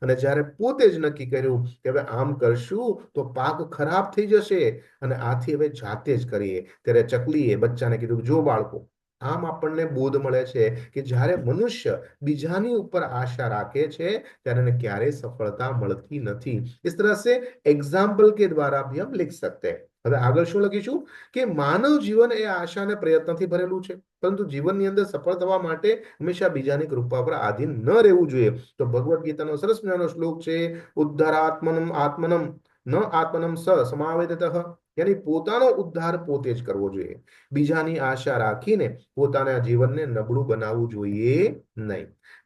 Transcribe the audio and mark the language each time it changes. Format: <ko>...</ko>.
<gu>અને જ્યારે પોતે જ નક્કી કર્યું કે હવે આમ કરશું તો પાક ખરાબ થઈ જશે અને આથી હવે જાતે જ કરીએ, ત્યારે ચકલીએ બચ્ચાને કીધું, જો બાળકો, આમ આપણને બોધ મળે છે કે જ્યારે મનુષ્ય બીજાની ઉપર आशा राखे छे ત્યારે એને ક્યારે સફળતા મળતી નથી।</gu> <hi>इस तरह से एग्जाम्पल के द्वारा भी हम लिख सकते हैं।</hi> <gu>હવે આગળ શું લખીશું કે માનવ જીવન એ આશા અને પ્રયત્નથી ભરેલું છે, પરંતુ જીવનની અંદર સફળ થવા માટે હંમેશા બીજાની કૃપા પર આધીન ન રહેવું જોઈએ। તો ભગવદ ગીતાનો સરસ મજાનો શ્લોક છે,</gu> <sa>ઉદ્ધારાત્મનમ આત્મનમ ન આત્મનમ સ સમાવેતઃ।</sa> <gu>यानी પોતાનો ઉદ્ધાર પોતે જ કરવો જોઈએ, બીજાની આશા રાખીને પોતાના જીવનને નબળું બનાવવું જોઈએ નહીં।</gu>